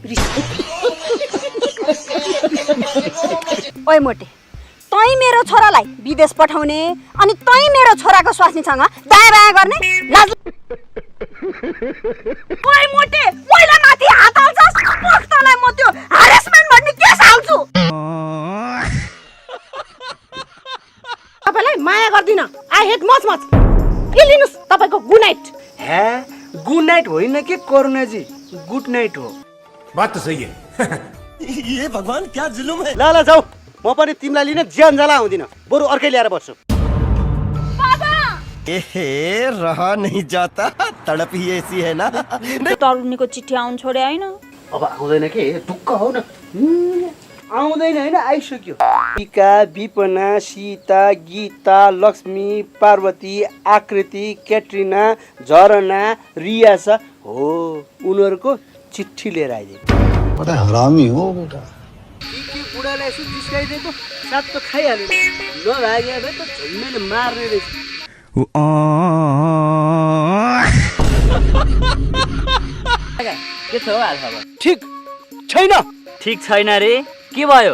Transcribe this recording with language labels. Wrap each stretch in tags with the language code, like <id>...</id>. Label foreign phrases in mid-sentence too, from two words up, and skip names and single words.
<ne>ओइ मोटे तै मेरो छोरालाई विदेश पठाउने अनि तै मेरो छोराको स्वास्नीसँग दायाँ बायाँ गर्ने लाज ओइ मोटे महिला माथि हात हाल्छस् पक्तलाई म त्यो हरेसमेन्ट भन्ने केस हाल्छु तपाईलाई माया गर्दिन</ne> <en>I hate much much</en> <ne>के लिनुस् तपाईको</ne> <en>good night</en> <ne>हे</ne> <en>good night</en> <ne>होइन के करुणा जी</ne> <en>good night</en> <ne>हो</ne> <hi>बात तो सही है ये भगवान क्या जुलुम है।</hi> <ne>ल जाऊ म पनि तिमीलाई लिन ज्यान जाला आउँदिन बरु अर्कै ल्याएर बस्छु</ne> <hi>एहे रहा नहीं जाता तड़प ही ऐसी है ना।</hi> <ne>तरुणीको चिठी आउन छोडे हैन अब आउँदैन के ढुक्क हो न आउँदैन हैन आइसक्यो टीका विपना सीता गीता लक्ष्मी पार्वती आकृति क्याट्रिना झरना रियासा हो उनीहरूको चिठी लिएर आइदिए</ne> <hi>बड़ा हरामी हो बेटा</hi> <ne>बुढालाई यसो जिस्काइदिएको साथ त खाइहाल्यो नभागे भए त झुम्मेले मार्ने रहेछ के छ हो हाल खबर ठिक छैन ठीक छैन रे के भयो</ne>